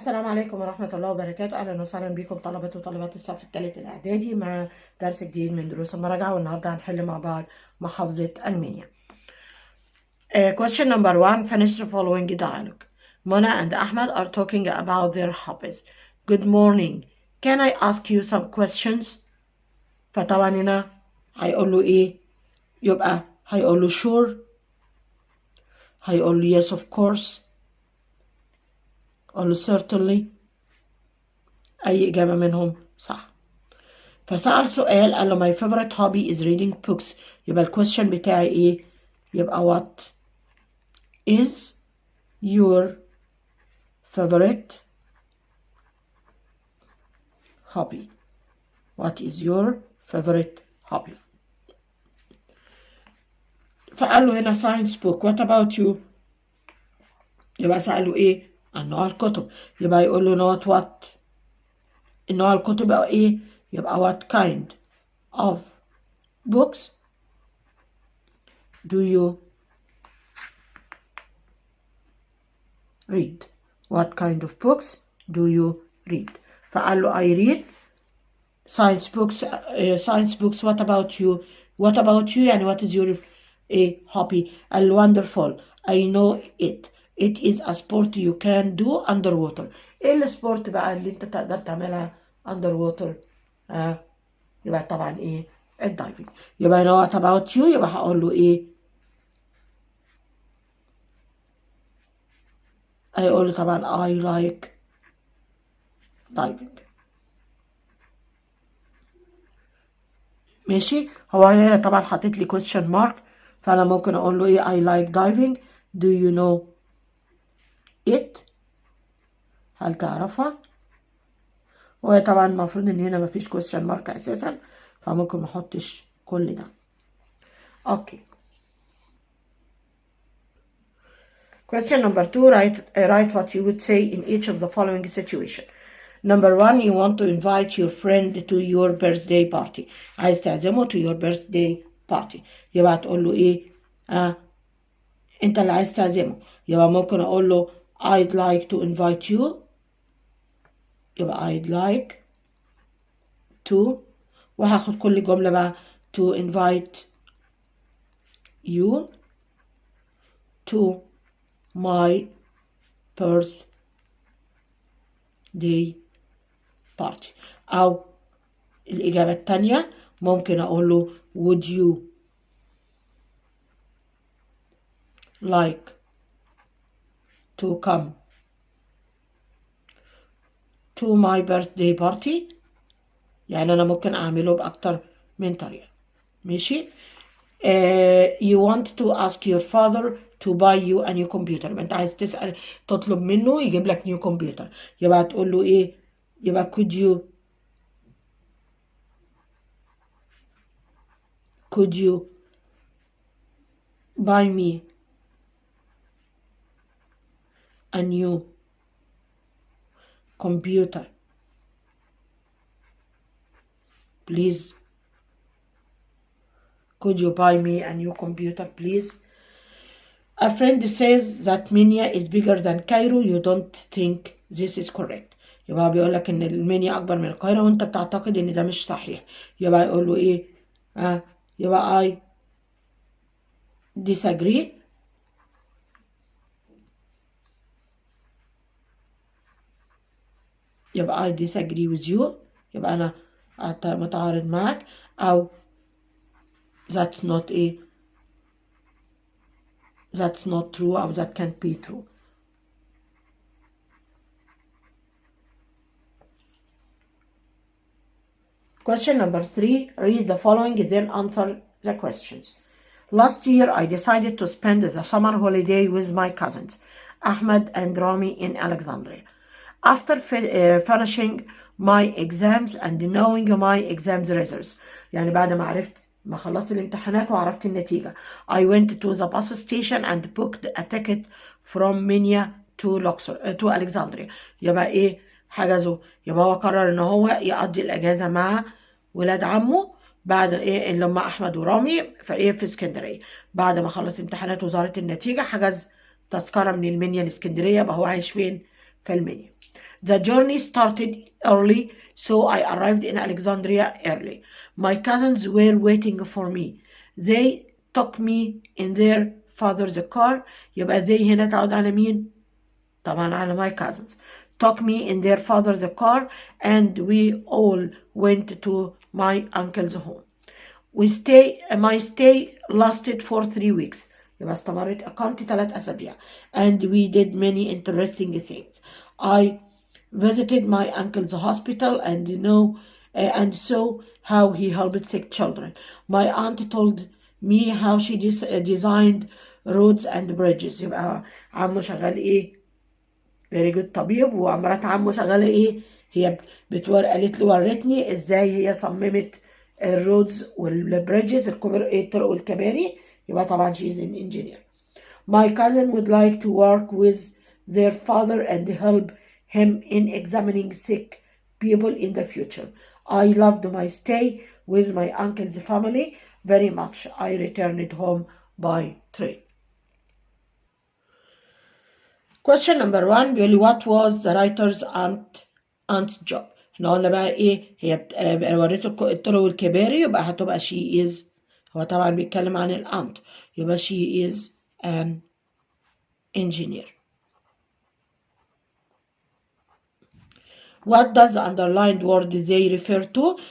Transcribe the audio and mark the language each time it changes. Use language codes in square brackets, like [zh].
[ar] عليكم ورحمة الله وبركاته. أهلا وسهلا بكم طلبة وطالبات الصف الثالث الإعدادي مع درس جديد من دروس المراجعة، والنهاردة هنحل مع بعض محافظة المنيا. [en] Question number 1. Finish the following dialogue. Mona and Ahmed are talking about their hobbies. Good morning. Can I ask you some questions? [ar] فطبعا هنا هيقول له إيه؟ يبقى هيقول له sure، هيقول له [en] yes of course، [ar] قال له certainly. أي إجابة منهم صح. فسأل سؤال قال له [en] my favorite hobby is reading books. [ar] يبقى الكويستشن بتاعي إيه؟ يبقى [en] what is your favorite hobby? What is your favorite hobby? [ar] فقال له هنا [en] science book. [ar] What about you? يبقى سأله إيه؟ عن نوع الكتب. يبقى يقول له [en] not what. [ar] النوع الكتب يبقى إيه؟ يبقى [en] what kind of books do you read? What kind of books do you read? فقال له I read science books. Science books. What about you? What about you يعني what is your hobby? [ar] قال له wonderful. [en] I know it. It is a sport you can do underwater. [ar] ايه السبورت بقى اللي انت تقدر تعملها underwater؟ يبقى طبعا ايه؟ الدايفنج. [en] يبقى know what about you. [ar] يبقى هقول له ايه؟ هيقول له طبعا [en] I like diving. [ar] ماشي. هو هنا طبعا حاطط لي [en] question mark، [ar] فانا ممكن اقول له ايه؟ [en] I like diving. Do you know it؟ [ar] هل تعرفها؟ وهي طبعا المفروض ان هنا مفيش question mark اساسا، فممكن ما احطش كل ده. اوكي. [en] Question number 2. Write what you would say in each of the following situation. Number 1. You want to invite your friend to your birthday party. [ar] عايز تعزمه [en] to your birthday party. [ar] يبقى تقول له ايه؟ انت اللي عايز تعزمه. يبقى ممكن اقول له [en] I'd like to invite you. يبقى I'd like to، [ar] وهاخد كل جملة بقى [en] to invite you to my birthday party. [ar] أو الإجابة التانية ممكن أقول له [en] would you like to come to my birthday party. [ar] يعني أنا ممكن أعمله بأكتر من طريقة. ماشي. [en] You want to ask your father to buy you a new computer. [ar] يبقى أنت عايز تطلب منه يجيب لك [en] new computer. [ar] يبقى تقول له إيه؟ يبقى [en] could you buy me a new computer please? Could you buy me a new computer please? A friend says that Minya is bigger than Cairo. You don't think this is correct. [ar] يبقى بيقول لك ان المنيا اكبر من القاهرة وانت بتعتقد ان ده مش صحيح. يبقى يقول له ايه؟ يبقى [en] I disagree. يبقى I disagree with you. [ar] يبقى انا متعارض معك. او [en] that's not true or that can't be true. Question number 3. Read the following then answer the questions. Last year I decided to spend the summer holiday with my cousins Ahmed and Rami in Alexandria. After finishing my exams and knowing my exams results. [ar] يعني بعد ما خلصت الامتحانات وعرفت النتيجة. [en] I went to the bus station and booked a ticket from Minya to Alexandria. [ar] يبقى ايه؟ حجزه. يبقى هو قرر ان هو يقضي الاجازة مع ولاد عمه بعد ايه اللي هم احمد ورامي في اسكندرية. بعد ما خلص امتحانات وظهرت النتيجة حجز تذكرة من المنيا لاسكندرية. يبقى هو عايش فين؟ في المنيا. [en] The journey started early, so I arrived in Alexandria early. My cousins were waiting for me. They took me in their father's car. [ar] يبقى they هنا تعود على مين؟ طبعا على [en] my cousins. Took me in their father's car and we all went to my uncle's home. My stay lasted for 3 weeks. [ar] يبقى استمرت إقامتي 3 أسابيع. [en] And we did many interesting things. I visited my uncle's hospital and saw how he helped sick children. My aunt told me how she designed roads and bridges. [ar] يبقى عمو شغال ايه؟ [en] very good [ar] طبيب، ومرات عمو شغالة ايه؟ هي قالت له ورتني ازاي هي صممت الرودز والبريدجز الطرق والكباري. يبقى طبعا [en] she is an engineer. My cousin would like to work with their father and help him in examining sick people in the future. I loved my stay with my uncle's family very much. I returned home by train. Question number 1 [ar] بيقول لي [en] what was the writer's aunt's job. [ar] احنا قلنا بقى ايه هي وريته الطرق والكباري، يبقى هتبقى [en] she is. [ar] هو طبعا بيتكلم عن الأنت، يبقى [en] she is an engineer. What does the underlined word they refer to.